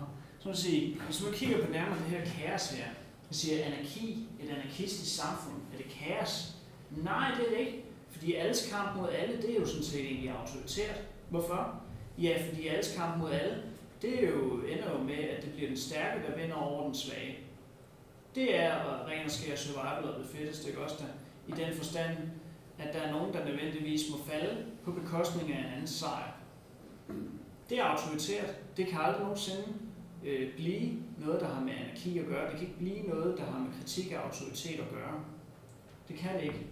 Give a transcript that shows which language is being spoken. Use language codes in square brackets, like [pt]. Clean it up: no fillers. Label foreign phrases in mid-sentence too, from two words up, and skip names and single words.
[da] Så vil sige, hvis man kigger på nærmere det her kaos her, så siger anarki, et anarkistisk samfund, er det kaos? Nej, det er det ikke. Fordi alles kamp mod alle, det er jo sådan set egentlig autoritært. Hvorfor? Ja, fordi alles kamp mod alle, det er jo, ender jo med, at det bliver den stærke, der vinder over den svage. Det er ren og skær [en] survival of the fittest, [da] ikke også der? I den forstand, at der er nogen, der nødvendigvis må falde på bekostning af en anden sejr. Det er autoritært. Det kan aldrig nogensinde blive noget, der har med anarki at gøre. Det kan ikke blive noget, der har med kritik af autoritet at gøre. Det kan det ikke.